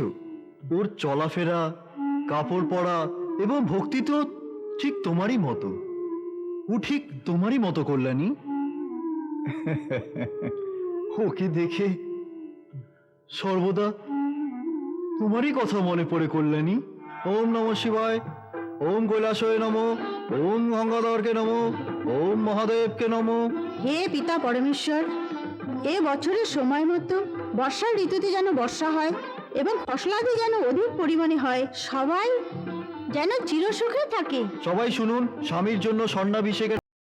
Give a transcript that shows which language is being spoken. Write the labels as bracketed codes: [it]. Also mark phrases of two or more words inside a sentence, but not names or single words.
[bn] ওর চলাফেরা, কাপড় পরা এবং ভক্তি তো ঠিক তোমারই মতো। ও ঠিক তোমারই মতো কল্যাণী। ওকে দেখে সর্বদা তোমারই কথা মনে পড়ে কল্যাণী। [sa] ওম নমঃ শিবায়, ওম কৈলাসয় নমঃ, ওম গঙ্গাধরকে নমঃ, ওম মহাদেবকে নমঃ। [bn] হে পিতা পরমেশ্বর, এ বছরের সময় মতো বর্ষার ঋতুতে যেন বর্ষা হয় এবং ফসলাদি যেন অধিক পরিমাণে হয়, সবাই যেন চিরসুখে থাকে। সবাই শুনুন, স্বামীর জন্য স্বর্ণাভিষেকের